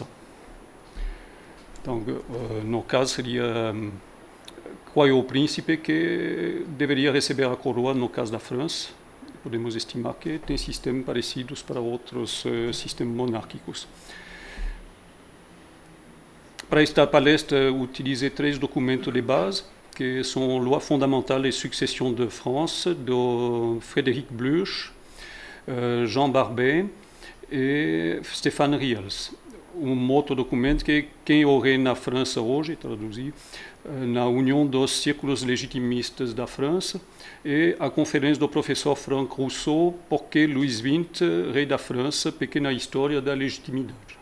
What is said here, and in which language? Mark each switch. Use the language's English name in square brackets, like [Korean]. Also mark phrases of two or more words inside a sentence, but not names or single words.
[Portuguese] Então, no caso, seria qual é o príncipe que deveria receber a coroa no caso da França. Podemos estimar que tem sistemas parecidos para outros sistemas monárquicos. Para esta palestra, utilizei 3 documentos de base, que são Loi fondamentale et succession de France, de Frédéric Bluch, Jean Barbet e Stéphane Riels. Outro documento que quem o rei na França hoje, traduzi, na União dos Círculos Legitimistas da França, e a conferência do professor Franck Rousseau, Porque Louis XX, rei da França, pequena história da legitimidade.